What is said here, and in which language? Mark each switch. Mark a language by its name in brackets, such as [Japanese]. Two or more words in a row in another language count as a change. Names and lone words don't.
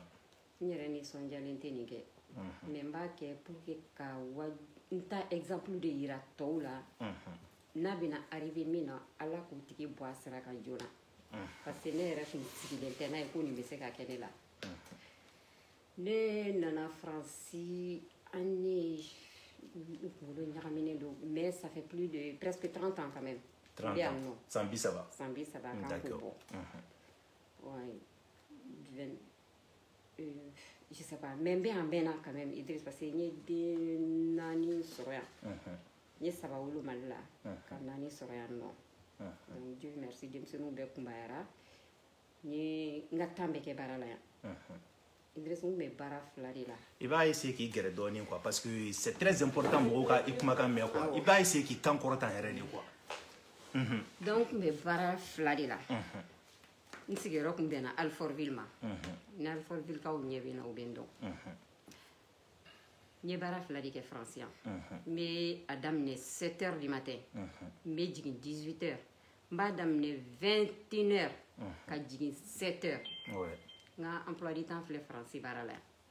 [Bambara] n yɛrɛ nisɔndiyalen tɛ nin kɛ mais n b'a kɛ [French] pour que [Bambara] ka n ta exemple de yira tɔw la n'a bɛna arrivé min na ala k'u tigi bɔ a sira kan joona [French] parce que [Bambara] ne yɛrɛ tun sigilen tɛ n'a ye ko nin bɛ se ka kɛ ne la ne nana faransi an ye kunkolo ɲagaminen don [French] mais ça fait plus de presque 30 ans quand même [Bambara] 30 ans san bi saba kan k'o bɔ [French] ouais je sais pas [Bambara] mais n bɛ yan bɛɛ na [French] quand même [Bambara] Idriss [French] parce que [Bambara] n ye den 4 sɔrɔ yan n ye 3 wolo Mali la ka 4 sɔrɔ yan nɔ [French] donc Dieu merci [Bambara] denmisɛnninw bɛɛ kunbayara n ye n ka temps bɛɛ kɛ baara la yan Idriss n bɛ baara 2 de la i b'a essayer k'i gɛrɛ dɔɔnin [French] quoi parce que c'est très important [Bambara] mɔgɔw ka i kumakan mɛn quoi i b'a essayer k'i kan kɔrɔtan yɛrɛ de quoi donc n bɛ baara 2 de la n sigiyɔrɔ kun bɛnna Alfortville ma ni Alfortville kaw ɲɛ bɛ na u bɛ n dɔn n ye baara 2 de kɛ France yan n bɛ a daminɛ 7 [French] heures du matin [Bambara] n bɛ jigin 18 heures n b'a daminɛ 21 heures ka jigin 7 heures n ka [French] emploi du temps [Bambara] filɛ France baara la yan